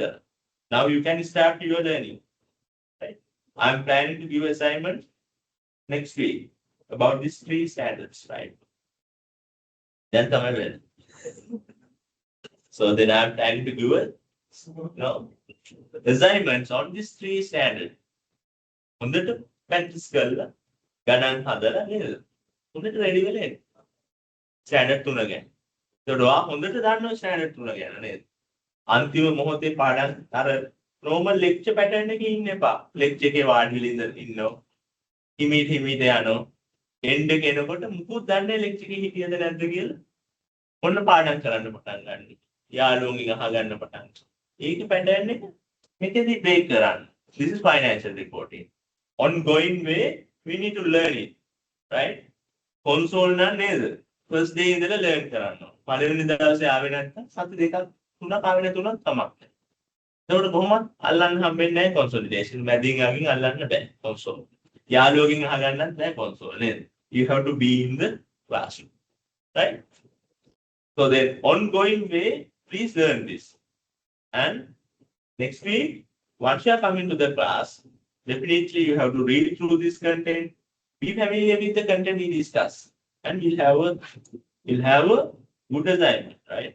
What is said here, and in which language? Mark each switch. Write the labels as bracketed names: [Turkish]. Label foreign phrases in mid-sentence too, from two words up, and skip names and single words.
[English] Now you can start your learning, right? I'm planning to give assignment next week about these 3 standards, right? Then come again. So then I'm planning to give assignments on these 3 standards. [Sinhala] හොඳට practice කරලා ගණන් හදලා නේද? හොඳට ready වෙලා එන්න. standard 3 ගැන. ඒකට ඔයා හොඳට දන්නවා standard 3 ගැන නේද? අන්තිම මොහොතේ පාඩම් අර [English] normal lecture pattern [Sinhala] එකේ ඉන්න එපා. lecture එකේ වාඩි වෙලා ඉන්නවා. හිමීට යනවා. end එක එනකොට මුකුත් දන්නේ lecture එකේ හිටියද නැද්ද කියලා. ඔන්න පාඩම් කරන්න පටන් ගන්න. යාළුවන්ගෙන් අහගන්න පටන් ගන්න. ඒක pattern එක මෙතෙන්දි break කරන්න. [English] This is financial reporting. Ongoing way we need to learn it. Right? Console [Sinhala] නම් නේද? [English] First day ඉඳලා learn කරන්න. [Sinhala] පළවෙනි දවසේ ආවේ නැත්නම් සති දෙකක් තුනක් ආවේ නැතුණත් කමක් නැහැ. එතකොට කොහොමද අල්ලන්න හම්බෙන්නේ නැහැ consolidation. මැදින් අගින් අල්ලන්න බෑ console. යාළුවගෙන් අහගන්නත් බෑ console නේද? [English] You have to be in the classroom. Right? So then ongoing way, please learn this. And next week, once you are coming to the class, definitely you have to read through this content, be familiar with the content we discuss, and you'll have a good assignment, right?